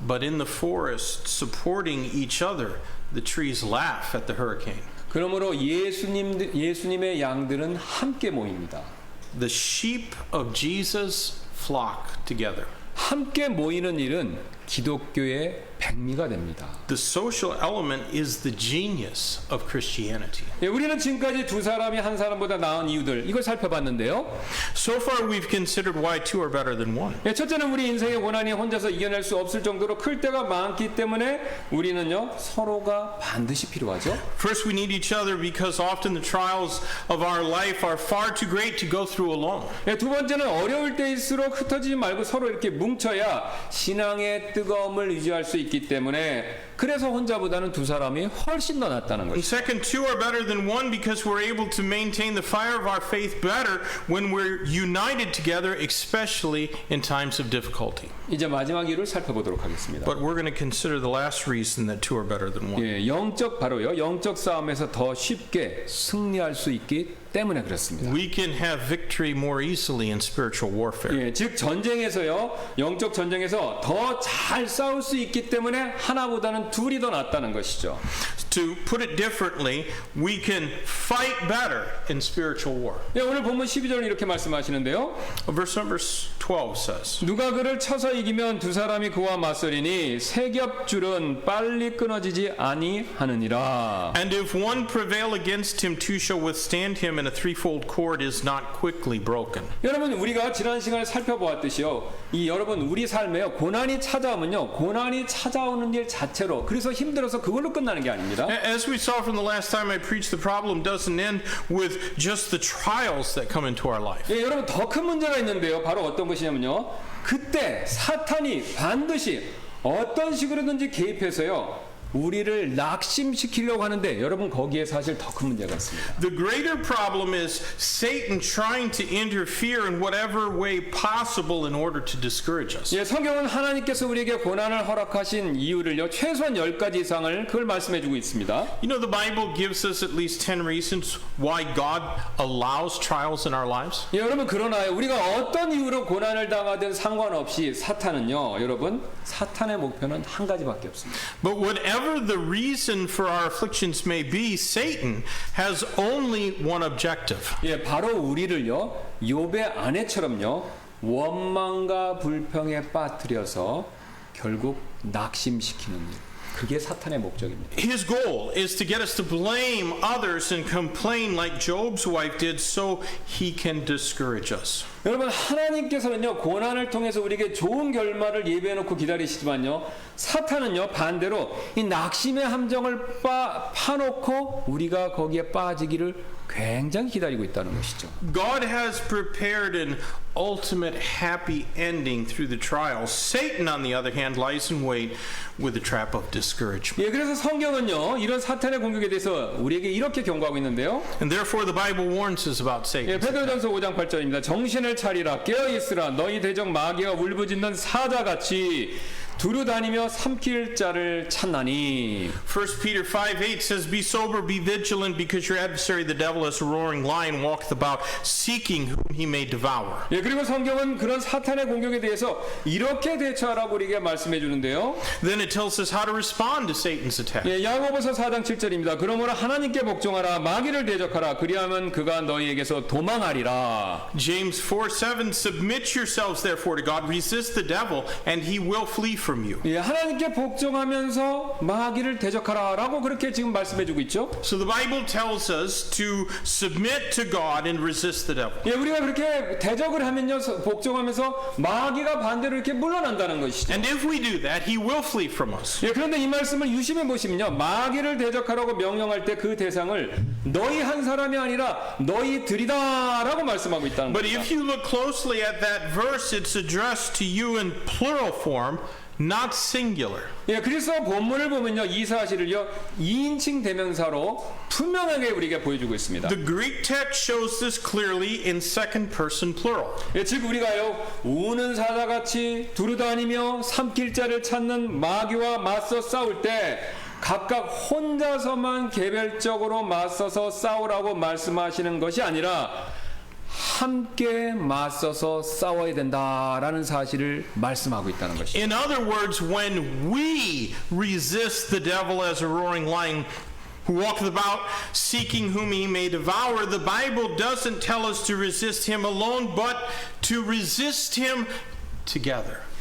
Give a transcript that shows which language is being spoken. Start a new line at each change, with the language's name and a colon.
English: But in the forest, supporting each other, the trees laugh at the hurricane.
Korean: 그러므로 예수님의 양들은 함께 모입니다.
English: The sheep of Jesus flock together.
Korean: 함께 모이는 일은 기독교의 백미가 됩니다.
English: The social element is the genius of Christianity.
Korean: 우리는 지금까지 두 사람이 한 사람보다 나은 이유들 이걸 살펴봤는데요.
English: So far, we've considered why two are better than one.
Korean: 첫째는 우리 인생의 고난이 혼자서 이겨낼 수 없을 정도로 클 때가 많기 때문에 우리는요 서로가 반드시 필요하죠.
English: First, we need each other because often the trials of our life are far too great to go through alone.
Korean: 두 번째는 어려울 때일수록 흩어지지 말고 서로 이렇게 뭉쳐야 신앙의 뜨거움을 유지할 수 있기 때문에 그래서 혼자보다는 두 사람이 훨씬 더 낫다는
English: And
Korean: 것이죠.
English: second, two are better than one because we're able to maintain the fire of our faith better when we're united together, especially in times of difficulty.
Korean: 이제 마지막 이유를 살펴보도록 하겠습니다.
English: But we're going to consider the last reason that two are better than one.
Korean: 바로요. 영적 싸움에서 더 쉽게 승리할 수 있기 때문에 그렇습니다.
English: We can have victory more easily in spiritual warfare.
Korean: 즉 전쟁에서요. 영적 전쟁에서 더 잘 싸울 수 있기 때문에 하나보다는 둘이 더 낫다는 것이죠.
English: To put it differently, we can fight better in spiritual war.
Korean: 오늘 본문 12절은 이렇게 말씀하시는데요.
English: Verse number 12 says,
Korean: 누가 그를 쳐서 이기면 두 사람이 그와 맞서리니 세 겹줄은 빨리 끊어지지 아니하느니라.
English: And if one prevail against him, two shall withstand him, and a threefold cord is not quickly broken.
Korean: 여러분 우리가 지난 시간에 살펴보았듯이요. 여러분 우리 삶에요. 고난이 찾아오면요. 고난이 찾아오는 일 자체로 그래서 힘들어서 그걸로 끝나는 게 아닙니다.
English: As we saw from the last time I preached, the problem doesn't end with just the trials that come into our life.
Korean: 여러분 더 큰 문제가 있는데요. 바로 어떤 것이냐면요. 그때 사탄이 반드시 어떤 식으로든지 개입해서요. 우리를 낙심시키려고 하는데 여러분 거기에 사실 더 큰 문제가 있습니다.
English: The greater problem is Satan trying to interfere in whatever way possible in order to discourage us.
Korean: 성경은 하나님께서 우리에게 고난을 허락하신 이유를요. 최소한 10가지 이상을 그걸 말씀해 주고 있습니다.
English: You know, the Bible gives us at least 10 reasons why God allows trials in our lives.
Korean: 여러분 그러나요. 우리가 어떤 이유로 고난을 당하든 상관없이 사탄은요. 여러분 사탄의 목표는 한 가지밖에 없습니다.
English: But whatever the reason for our afflictions may be, Satan has only one objective.
Korean: 바로 우리를요. 욥의 아내처럼요. 원망과 불평에 빠뜨려서 결국 낙심시키는 일. 그게 사탄의 목적입니다.
English: His goal is to get us to blame others and complain like Job's wife did so he can discourage us.
Korean: 여러분 하나님께서는요 고난을 통해서 우리에게 좋은 결말을 예비해놓고 기다리시지만요 사탄은요 반대로 이 낙심의 함정을 파놓고 우리가 거기에 빠지기를 굉장히 기다리고 있다는 것이죠.
English: God has prepared an ultimate happy ending through the trials. Satan, on the other hand, lies in wait with the trap of discouragement.
Korean: 그래서 성경은요 이런 사탄의 공격에 대해서 우리에게 이렇게 경고하고 있는데요.
English: And therefore the Bible warns us about Satan.
Korean: 베드로전서 5장 8절입니다. 정신을 차리라 깨어 있으라 너희 대적 마귀가 울부짖는 사자같이 두루 다니며 삼킬 자를 찾나니.
English: 1 Peter 5:8 says, "Be sober, be vigilant, because your adversary, the devil, as a roaring lion, walketh about, seeking whom he may devour."
Korean: 그리고 성경은 그런 사탄의 공격에 대해서 이렇게 대처하라고 우리에게 말씀해 주는데요.
English: Then it tells us how to respond to Satan's attack.
Korean: 야고보서 4장 7절입니다. 그러므로 하나님께 복종하라 마귀를 대적하라 그리하면 그가 너희에게서 도망하리라.
English: James 4:7 Submit yourselves therefore to God, resist the devil, and he will flee from you.
Korean: 예, 하나님께 복종하면서 마귀를 대적하라라고 그렇게 지금 말씀해주고 있죠.
English: So the Bible tells us to submit to God and resist the devil.
Korean: 예, 우리가 그렇게 대적을 하면요, 복종하면서 마귀가 반대로 이렇게 물러난다는 것이죠.
English: And if we do that, he will flee from us.
Korean: 예, 그런데 이 말씀을 유심히 보시면요, 마귀를 대적하라고 명령할 때 그 대상을 너희 한 사람이 아니라 너희들이다라고 말씀하고 있다는
English: But
Korean: 겁니다.
English: if you look closely at that verse, it's addressed to you in plural form, not singular.
Korean: 예, 그래서 본문을 보면요, 이 사실을요 2인칭 대명사로 분명하게 우리에게 보여주고 있습니다.
English: The Greek text shows this clearly in second person plural.
Korean: 예, 즉 우리가요 우는 사자같이 두루다니며 삼킬 자를 찾는 마귀와 맞서 싸울 때 각각 혼자서만 개별적으로 맞서서 싸우라고 말씀하시는 것이 아니라 함께 맞서서 싸워야 된다라는 사실을 말씀하고 있다는 것이죠.
English: In other words, when we resist the devil as a roaring lion who walketh about seeking whom he may devour, the Bible doesn't tell us to resist him alone, but to resist him together.